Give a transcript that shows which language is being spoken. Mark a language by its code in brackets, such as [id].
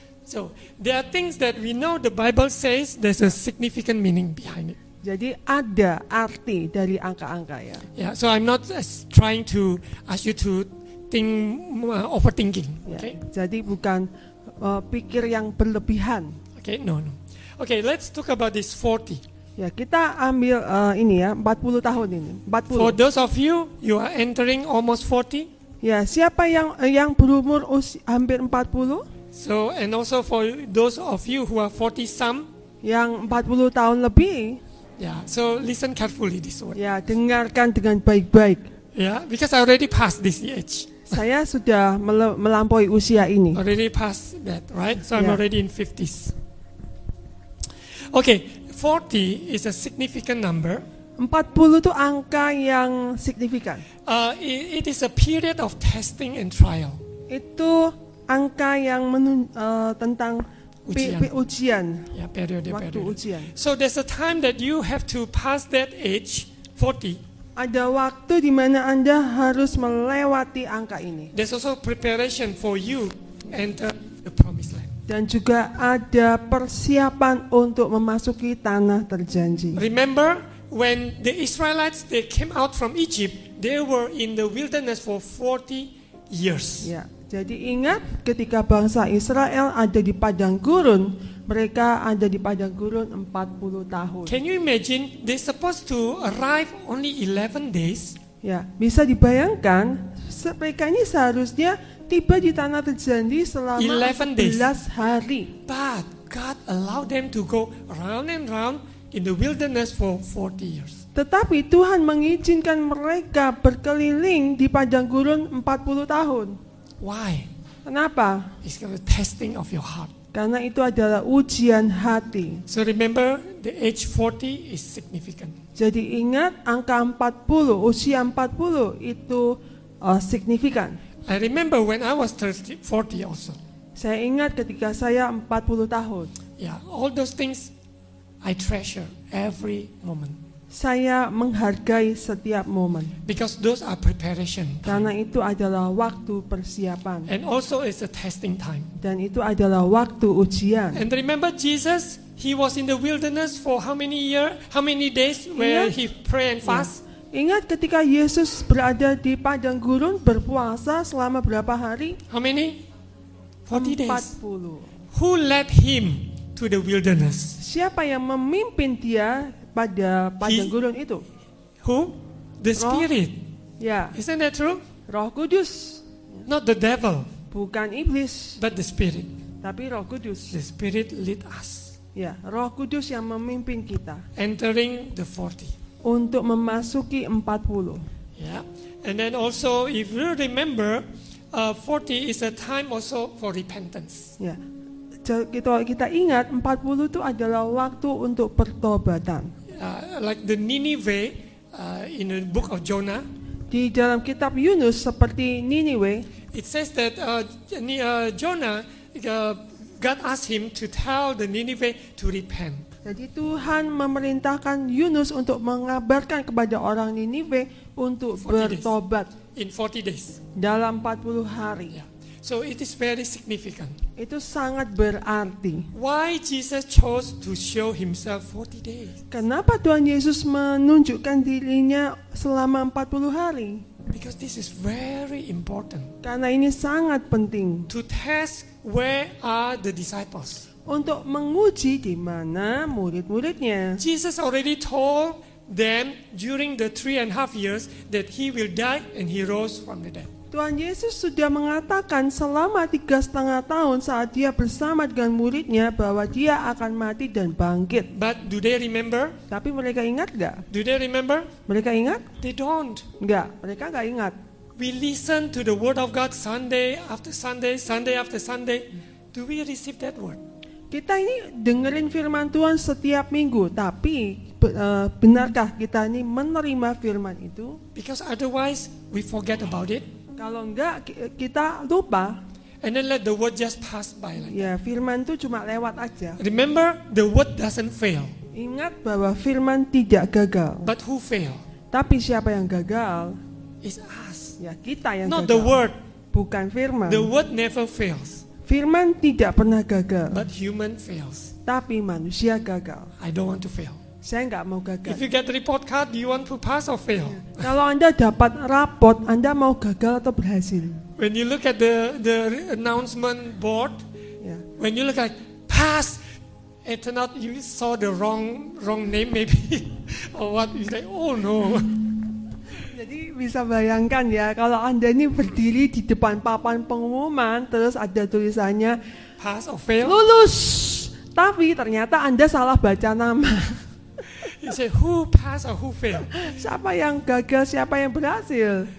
[en] So there are things that we know the Bible says there's a significant meaning behind it. [id] Jadi ada arti dari angka-angka ya. [en] Yeah, so I'm not trying to ask you to think overthinking. [id] Ya, [en] Okay, [id] jadi bukan pikir yang berlebihan. [en] okay, no. Okay, let's talk about this 40. [id] Ya, kita ambil ini ya, 40 tahun ini. 40. [en] For those of you are entering almost 40. [id] Ya, siapa yang berumur hampir 40? [en] So and also for those of you who are 40 some. [id] Yang 40 tahun lebih, [en] Yeah, so listen carefully this word. [id] ya dengarkan dengan baik-baik. [en] Yeah, because I already passed this age. [id] Saya sudah melampaui usia ini. [en] Already past that, right? So I'm Yeah. already in 50s. Okay, 40 is a significant number. [id] 40 itu angka yang signifikan. [en] It is a period of testing and trial. [id] Itu angka yang tentang Ujian. ujian, [en] Yeah, period. [id] waktu ujian. [en] So there's a time that you have to pass that age, 40. [id] Ada waktu di mana Anda harus melewati angka ini. [en] There's also preparation for you to enter the promised land. [id] Dan juga ada persiapan untuk memasuki tanah terjanji. [en] Remember when the Israelites they came out from Egypt, they were in the wilderness for 40 years. [id] Ya, jadi ingat ketika bangsa Israel ada di padang gurun, mereka ada di padang gurun 40 tahun. [en] Can you imagine they're supposed to arrive only 11 days? [id] Ya, bisa dibayangkan mereka ini seharusnya tiba di tanah terjanji selama [en] 11 days. [id] 11 hari. [en] But God allowed them to go round and round in the wilderness for 40 years. [id] Tetapi Tuhan mengizinkan mereka berkeliling di padang gurun 40 tahun. [en] Why? [id] Kenapa? [en] It's the testing of your heart. [id] Karena itu adalah ujian hati. [en] So remember, the age 40 is significant. [id] Jadi ingat angka 40, usia 40 itu signifikan. [en] I remember when I was 40 also. [id] Saya ingat ketika saya 40 tahun. [en] Yeah, all those things I treasure every moment. [id] Saya menghargai setiap momen. [en] Because those are preparation time. [id] Karena itu adalah waktu persiapan. [en] And also it's a testing time. [id] Dan itu adalah waktu ujian. [en] And remember Jesus, he was in the wilderness for how many days where [id] Ingat. [en] he pray and fast? [id] Ingat ketika Yesus berada di padang gurun berpuasa selama berapa hari? [en] How many? 40 days. [id] 40. [en] Who led him to the wilderness? [id] Siapa yang memimpin dia pada padang [en] He- [id] gurun itu? [en] Who? The [id] Roh. [en] Spirit. [id] Ya, [en] Isn't that true? [id] Roh Kudus. [en] Not the devil, [id] Bukan iblis, [en] but the Spirit. [id] tapi Roh Kudus. [en] The Spirit lead us, [id] Ya, Roh Kudus yang memimpin kita [en] entering the 40. untuk memasuki 40. Yeah. And then also, if you remember, 40 is a time also for repentance. [id] Ya. Kita ingat 40 itu adalah waktu untuk pertobatan. [en] Like the Nineveh in the book of Jonah, [id] Di dalam kitab Yunus seperti Niniwe, [en] it says that Jonah, God asked him to tell the Nineveh to repent. [id] jadi Tuhan memerintahkan Yunus untuk mengabarkan kepada orang Niniwe untuk [en] 40 days. [id] bertobat [en] In 40 days. [id] dalam 40 hari. [en] Yeah. So it is very significant. [id] Itu sangat berarti. [en] Why Jesus chose to show himself 40 days? [id] Kenapa Tuhan Yesus menunjukkan dirinya selama 40 hari? [en] Because this is very important. [id] Karena ini sangat penting [en] To test where are the disciples. [id] untuk menguji di mana murid-muridnya. [en] Jesus already told them during the 3.5 years that he will die and he rose from the dead. [id] Tuhan Yesus sudah mengatakan selama 3,5 tahun saat dia bersama dengan muridnya bahwa dia akan mati dan bangkit. [en] But do they remember? [id] Tapi mereka ingat gak? [en] Do they remember? [id] Mereka ingat? [en] They don't. [id] Enggak, mereka gak ingat. [en] We listen to the word of God Sunday after Sunday, Sunday after Sunday. Do we receive that word? [id] Kita ini dengerin firman Tuhan setiap minggu, tapi benarkah kita ini menerima firman itu? [en] Because otherwise we forget about it. [id] Kalau enggak, kita lupa. [en] And then let the word just pass by like that. [id] Ya, firman itu cuma lewat aja. [en] Remember, the word doesn't fail. [id] Ingat bahwa firman tidak gagal. [en] But who fail? [id] Tapi siapa yang gagal? [en] It's us. [id] Ya, kita yang [en] Not [id] gagal. [en] the word. [id] Bukan firman. [en] The word never fails. [id] Firman tidak pernah gagal, [en] but human fails. [id] tapi manusia gagal. [en] I don't want to fail. [id] Saya nggak mau [en] If [id] gagal. [en] you get the report card, do you want to pass or fail? [id] Kalau Anda dapat rapot, Anda mau gagal atau berhasil? [en] When you look at the announcement board, [id] Ya. [en] when you look at pass, it turned out you saw the wrong name maybe or what? You like, oh no. [id] Jadi bisa bayangkan ya, kalau Anda ini berdiri di depan papan pengumuman, terus ada tulisannya [en] Pass or fail? [id] lulus, tapi ternyata Anda salah baca nama. [en] You say who pass or who fail? [id] Siapa yang gagal, siapa yang berhasil?